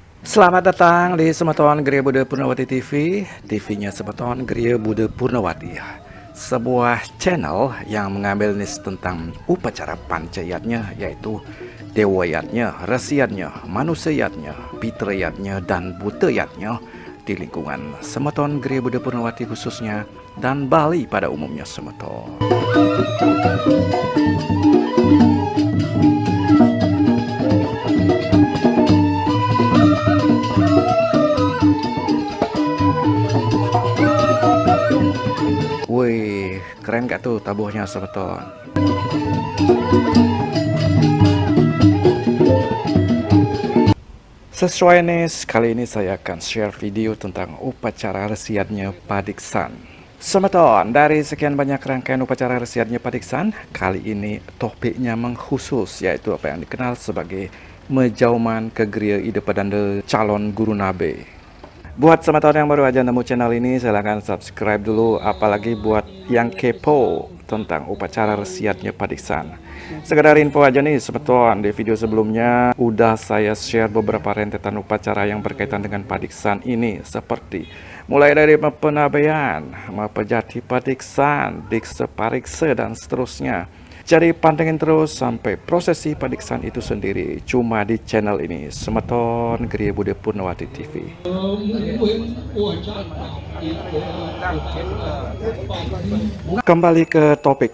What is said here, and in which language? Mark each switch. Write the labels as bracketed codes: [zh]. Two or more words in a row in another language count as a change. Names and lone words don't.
[id] Selamat datang di Semeton Gria Buddha Purnawati TV, TV-nya Semeton Gria Buddha Purnawati. Sebuah channel yang mengambil nis tentang upacara pancayatnya, yaitu dewayatnya, resiatnya, manusiatnya, pitrayatnya, dan butayatnya di lingkungan Semeton Gria Buddha Purnawati khususnya, dan Bali pada umumnya Semeton. Wih, keren gak tuh tabuhnya Semeton? Sesuai nih, kali ini saya akan share video tentang upacara resiatnya Padiksan. Semeton, dari sekian banyak rangkaian upacara resiatnya Padiksan, kali ini topiknya mengkhusus, yaitu apa yang dikenal sebagai Mejauman Kegria Ida Padanda Calon Guru Nabe. Buat Semeton yang baru aja nemu channel ini, silahkan subscribe dulu, apalagi buat yang kepo tentang upacara resiatnya Padiksan. Sekedar info aja nih Semeton, di video sebelumnya udah saya share beberapa rentetan upacara yang berkaitan dengan Padiksan ini, seperti mulai dari penabaian, mapejati Padiksan, dikse parikse, dan seterusnya. Jadi pantengin terus sampai prosesi Padiksan itu sendiri cuma di channel ini, Semeton Gria Buddha Purnawati TV. Kembali ke topik.